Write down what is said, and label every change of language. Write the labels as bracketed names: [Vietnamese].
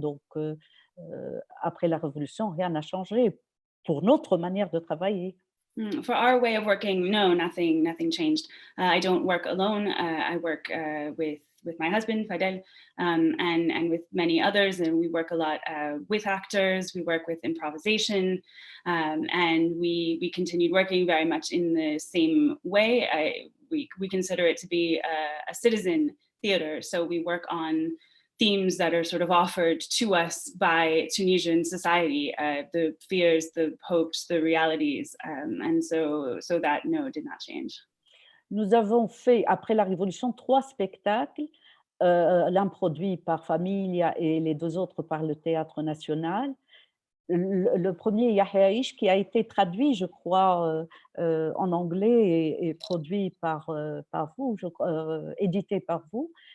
[French] Donc, après la Révolution, rien n'a changé pour notre manière de travailler. [English] For our way of working, no, nothing changed. I don't work alone. I work with my husband Fadel, and with many others, and we work a lot with actors. We work with improvisation, and we continued working very much in the same way. We consider it to be a citizen theater, so we work on themes that are sort of offered to us by Tunisian society, the fears, the hopes, the realities, and so that no did not change. [French] Nous avons fait, après la Révolution, 3 spectacles, l'un produit par Familia et les 2 autres par le Théâtre national. Le premier, Yahya Aish, qui a été traduit, je crois, en anglais et produit par vous, édité par vous.